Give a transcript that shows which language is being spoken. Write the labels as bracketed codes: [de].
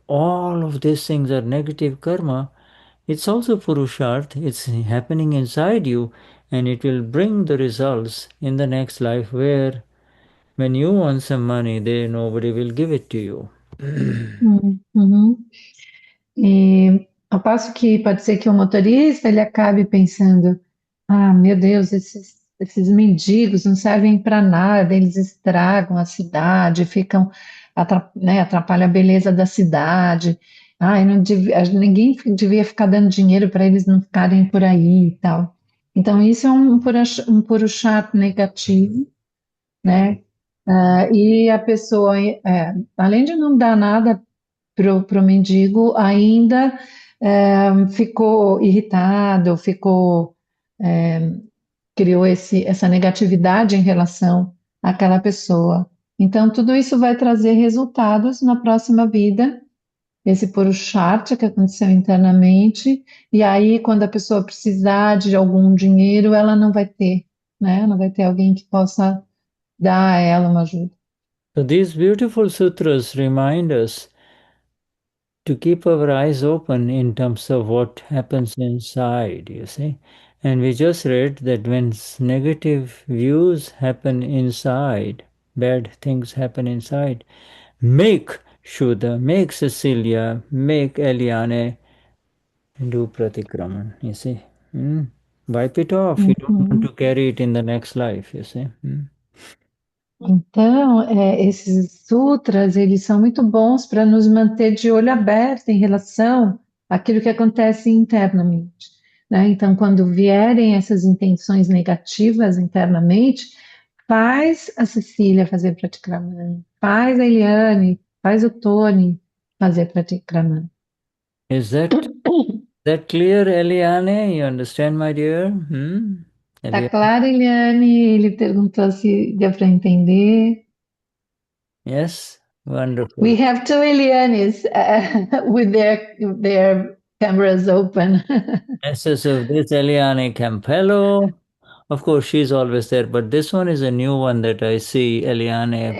[en] All of these things are negative karma. It's also Purusharth, it's happening inside you, and it will bring the results in the next life where when you want some money, nobody will give it to you. uhum. [pt] E ao passo que pode ser que o motorista ele acabe pensando, meu Deus, esses mendigos não servem para nada, eles estragam a cidade, né, atrapalham a beleza da cidade. Não ninguém devia ficar dando dinheiro para eles não ficarem por aí e tal. Então, isso é um purushartha negativo, né? E a pessoa, além de não dar nada pro mendigo, ainda ficou irritado, é, criou essa negatividade em relação àquela pessoa. Então, tudo isso vai trazer resultados na próxima vida, esse purushartha que aconteceu internamente, e aí, quando a pessoa precisar de algum dinheiro, ela não vai ter, né? Não vai ter alguém que possa dar a ela uma ajuda. [en] So these beautiful sutras remind us to keep our eyes open in terms of what happens inside, you see. And we just read that when negative views happen inside, bad things happen inside, make Shuddha, make Cecilia, make Eliane do Pratikraman, you see. Wipe it off. You don't want Uhum. to carry it in the next life, you see. [pt] Então, esses sutras, eles são muito bons para nos manter de olho aberto em relação àquilo que acontece internamente, né? Então, quando vierem essas intenções negativas internamente, faz a Cecília fazer praticramã, faz a Eliane, faz o Tony fazer praticramã. [en] Is that clear, Eliane? You understand, my dear? [pt] Tá Eliane? claro, Eliane? Ele perguntou se deu para entender. [en] Yes? Wonderful. We have two Elianes with their cameras open. Yes, so this Eliane Campello Of course, she's always there, but this one is a new one that I see, Eliane.